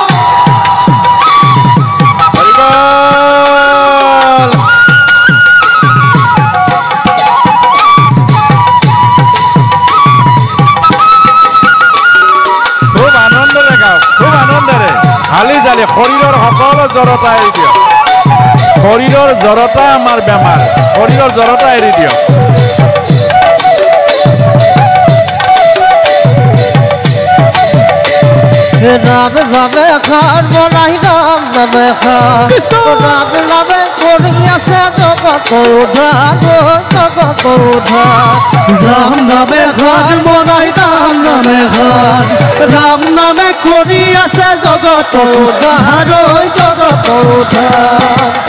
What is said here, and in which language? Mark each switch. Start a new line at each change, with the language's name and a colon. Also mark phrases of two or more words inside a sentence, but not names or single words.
Assamese: খুব আনন্দৰে গাওক খুব আনন্দৰে হালি জালি শৰীৰৰ সকলো জড়তা এৰি দিয়ক শৰীৰৰ জড়তা আমাৰ বেমাৰ শৰীৰৰ জড়তা এৰি দিয়ক
Bangla: রাম রামে খান বলাই রাম নামে খান রাম নামে করি আছে জগত উদ্ধার জগত উদ্ধার রাম নামে খান বলাই রাম নামে খান রাম নামে করি আছে জগত উদ্ধার জগত উদ্ধার